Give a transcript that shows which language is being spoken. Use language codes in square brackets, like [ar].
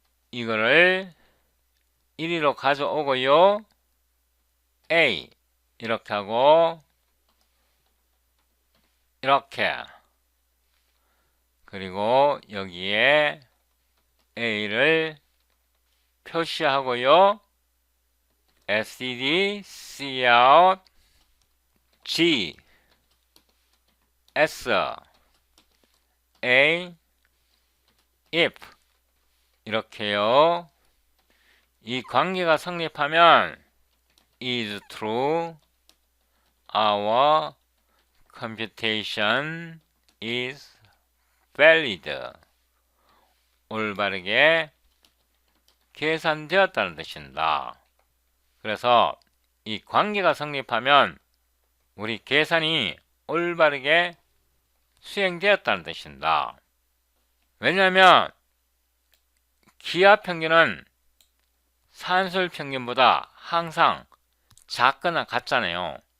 [ko] 이거를 1위로 가져오고요. A 이렇게 하고 이렇게 그리고 여기에 A를 표시하고요. STD, Cout, G, S, A, if 이렇게요. 이 관계가 성립하면 [en] is true, our computation is valid. [ko] 올바르게 계산되었다는 뜻입니다. 그래서 이 관계가 성립하면 우리 계산이 올바르게 수행되었다는 뜻입니다. 왜냐하면 기하 평균은 산술 평균보다 항상 작거나 같잖아요.